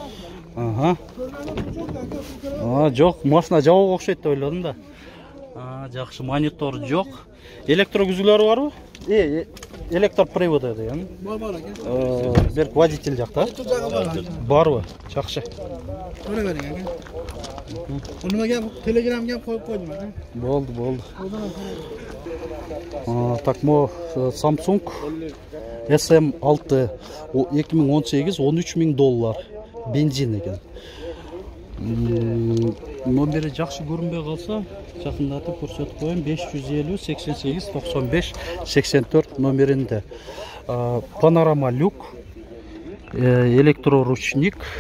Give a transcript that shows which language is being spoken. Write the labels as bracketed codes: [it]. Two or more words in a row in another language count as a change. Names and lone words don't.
[ky] Жок, машина жабууга окшойт деп ойлодум да. Жакшы, монитор жок. Электро күзгүлөрү барбы? Электр приводу деген. Бар экен. Берк водитель жакта. Барбы? Жакшы. [uz] Ora bering aka. Nimaga Telegramga qo'yib qo'ydim aka. [ky] Bo'ldi. Так, мо Samsung SM6 2018 $13.000 бензин экен. Номери жакшы көрүнбөй калса, жакындатып көрсөтүп коеюн. 550 88 95 84 номеринде. Панорама люк, электроручник.